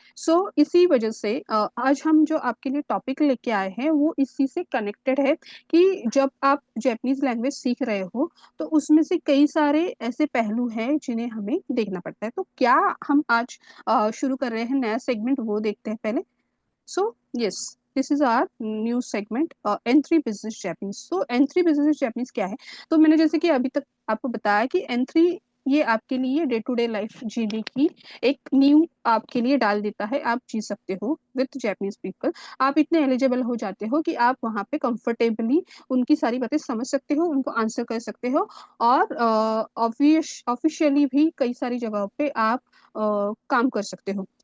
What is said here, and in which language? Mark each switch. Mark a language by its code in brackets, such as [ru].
[hi] सो इसी वजह से आज हम जो आपके लिए टॉपिक लेके आए हैं, वो इसी से कनेक्टेड है कि जब आप जैपनीज़ लैंग्वेज सीख रहे हो, तो उसमें से कई सारे ऐसे पहलू हैं, जिन्हें हमें देखना पड़ता है। तो क्या हम आज शुरू कर रहे हैं नया सेगमेंट, वो देखते हैं पहले। [en] So yes, this is our new segment N3 Business Japanese. So N3 Business Japanese [hi] क्या है? तो मैंने जैसे कि अभी तक आपको बताया कि N3 ये आपके लिए डे टू डे लाइफ जीने की एक नींव आपके लिए डाल देता है। आप जी सकते हो विथ जैपनीज पीपल। आप इतने एलिजिबल हो जाते हो कि आप वहाँ पे कंफर्टेबली उनकी सारी बातें समझ सकते हो, उनको आंसर कर सकते हो और ऑफिशियली भी कई सारी जगहों पे आप काम कर सकते हो।